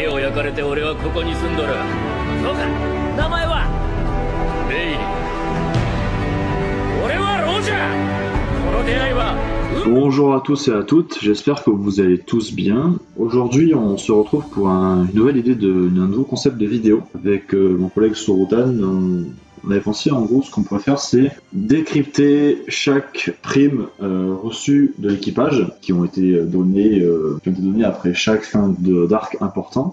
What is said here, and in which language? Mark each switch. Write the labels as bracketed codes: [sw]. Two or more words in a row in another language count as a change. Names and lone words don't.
[ja] 焼かれて俺はここに住んどる。そうか、名前はレイリー。俺はロジャー。この出会いは [fr] Bonjour à tous et à toutes, j'espère que vous allez tous bien. Aujourd'hui, on se retrouve pour une nouvelle idée d'un nouveau concept de vidéo avec mon collègue Sorotan. On avait pensé, en gros, ce qu'on pourrait faire, c'est décrypter chaque prime reçue de l'équipage qui ont été données après chaque fin d'arc important.